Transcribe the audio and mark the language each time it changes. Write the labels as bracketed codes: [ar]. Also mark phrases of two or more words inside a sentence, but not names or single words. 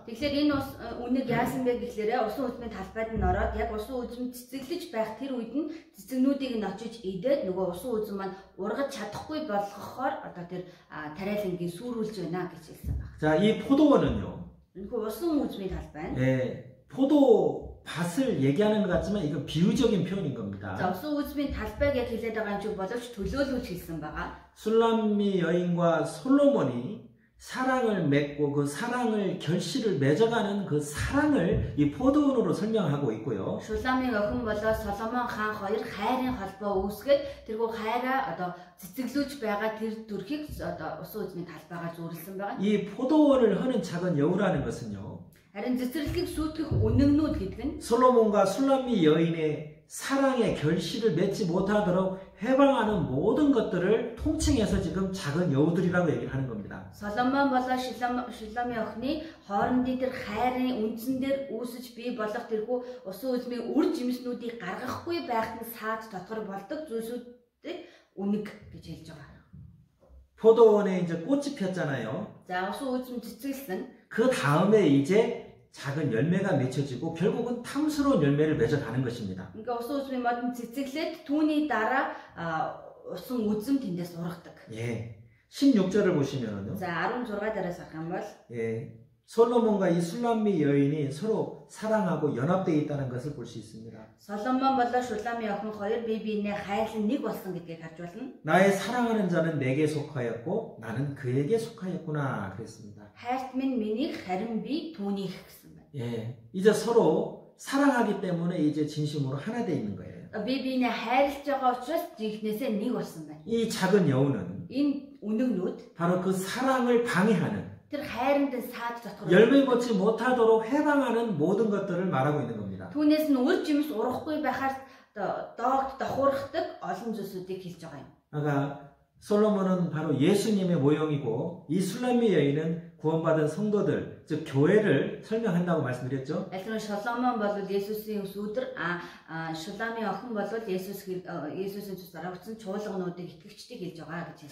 [mn] Тэгэхээр энэ үнэг яасан бэ гэхлээрээ усан үзмийн талбайд нь ороод яг усан үзм цэцэглэж байх тэр үед нь цэцэгнүүдийг нь очиж идээд нөгөө усан үзм маань ургаж чадахгүй болгохоор одоо тэр тариалангийн сүрүүлж байна гэж хэлсэн байна. [ko] 자, 이 포도원은요. [mn] Энэхүү усан үзмийн талбай нь [ko] 포도 밭을 얘기하는 것 같지만 이건 비유적인 표현인 겁니다. [mn] За усан үзмийн талбайг яг хэлээд байгаа юм шиг боловч төлөөлүүлж хэлсэн байгаа. [ko] 술람미 여인과 솔로몬이 사랑을 맺고 그 사랑을 결실을 맺어가는 그 사랑을 이 포도원으로 설명하고 있고요. [mn] Шуламын охин болоо Соломон хаан хоёр хайрын холбоо үүсгээд тэргүй хайраа одоо цэцэглүүлж байгаа тэр төрхийг одоо усан үзмийн талбайгаар зүйрлсэн байгаа. [ko] 이 포도원을 허는 작은 여우라는 것은요. [mn] Харин цэцэрлэгийг сүйтгэх үнэгнүүд гэдэг нь [ko] 솔로몬과 술람미 여인의 사랑의 결실을 맺지 못하도록 해방하는 모든 것들을 통칭해서 지금 작은 여우들이라고 얘기를 하는 겁니다. [mn] Соломон болоо Шуламын охины хоорондын тэр хайрын үндсэн дээр үүсэж бий болох тэрхүү усан үзмийн үр жимснүүдийг гаргахгүй байхад нь саад дотор болдог зүйлсүүдийг үнэг гэж хэлж байгаа. [ko] 포도원에 이제 꽃이 폈잖아요. [mn] За усан үзм цэцгэлсэн. [ko] 그 다음에 이제 작은 열매가 맺혀지고 결국은 탐스러운 열매를 맺어가는 것입니다. [mn] Ингээ усан үзмийн модон цэцэглээд түүний дараа усан үзэм тэндээс ургадаг. [ko] 예. 16절을 보시면은요. [mn] За 16 дээрээс харах юм бол [ko] 예. 솔로몬과 이 술람미 여인이 서로 사랑하고 연합되어 있다는 것을 볼 수 있습니다. [mn] Соломон болоо Шулами охин хоёр бие биенээ хайрлан нэг болсон гэдгийг харж байна. [ko] 나의 사랑하는 자는 내게 속하였고 나는 그에게 속하였구나 그랬습니다. [mn] Хайрт минь миний харин би түүнийх гэсэн байна. [ko] 예. 이제 서로 사랑하기 때문에 이제 진심으로 하나 되어 있는 거예요. [mn] Бие биенээ хайрлаж байгаа учраас жинхнээсээ нэг болсон байна. [ko] 이 작은 여우는 [mn] Энэ үнэгнүүд [ko] 바로 그 사랑을 방해하는 [mn] тэр хайранд саад дотор [ko] 열매 맺지 못하도록 해방하는 모든 것들을 말하고 있는 겁니다. [mn] түүнээс нь үр жимс урахгүй байхаар доогт давхуурхдаг олон зүйлсүүдийг хэлж байгаа юм. [ko] 그러니까 솔로몬은 바로 예수님의 모형이고 이 술람미 여인은 구원받은 성도들, 즉 교회를 설명한다고 말씀드렸죠. [mn] Аль нь Соломон бол Есүсийн сүдэр Шулами охин бол Есүсийн цус дараагдсан чуулгануудыг итгэгчдийг хэлж байгаа гэж